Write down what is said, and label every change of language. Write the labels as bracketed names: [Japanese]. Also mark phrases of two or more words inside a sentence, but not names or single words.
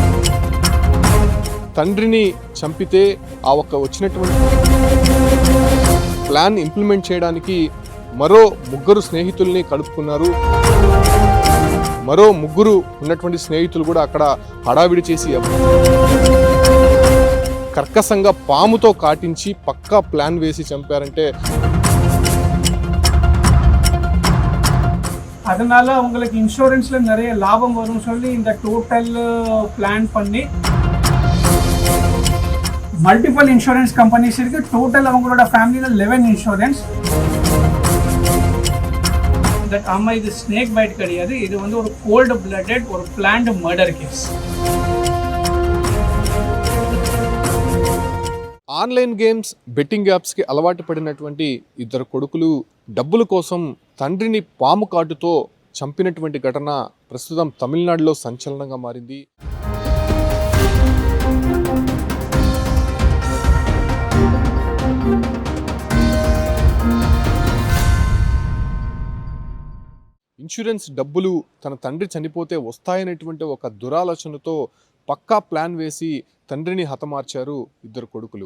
[Telugu] తండ్రిని చంపితే ఆ వచ్చినటువంటి [English] plan implement [Telugu] చేయడానికి మరో 3 స్నేహితుల్ని కలుపుకున్నారు. మరో 3 ఉన్నటువంటి స్నేహితులు కూడా అక్కడ హడావిడి చేసి కర్కశంగా పాముతో కాటించి పక్కా ప్లాన్ వేసి చంపారంటే [Tamil] அதனால உங்களுக்கு இன்சூரன்ஸ்ல நிறைய லாபம் வரும்னு சொல்லி இந்த [English] total plan [Tamil] பண்ணி [English] multiple insurance companies [Tamil] இருக்கு. டோட்டல் அவங்களோட ஃபேமிலியில 11 இன்சூரன்ஸ். தட் ஆமா, இது [English] snake bite [Tamil] கிடையாது, இது வந்து ஒரு [English] cold blooded [Tamil] ஒரு [English] planned murder case. online games betting [Telugu] యాప్స్కి అలవాటు పడినటువంటి ఇద్దరు కొడుకులు డబ్బుల కోసం తండ్రిని పాము కాటుతో చంపినటువంటి ఘటన ప్రస్తుతం తమిళనాడులో సంచలనంగా మారింది. ఇన్సూరెన్స్ డబ్బులు తన తండ్రి చనిపోతే వస్తాయనేటువంటి ఒక దురాలోచనతో పక్కా ప్లాన్ వేసి తండ్రిని హతమార్చారు ఇద్దరు కొడుకులు.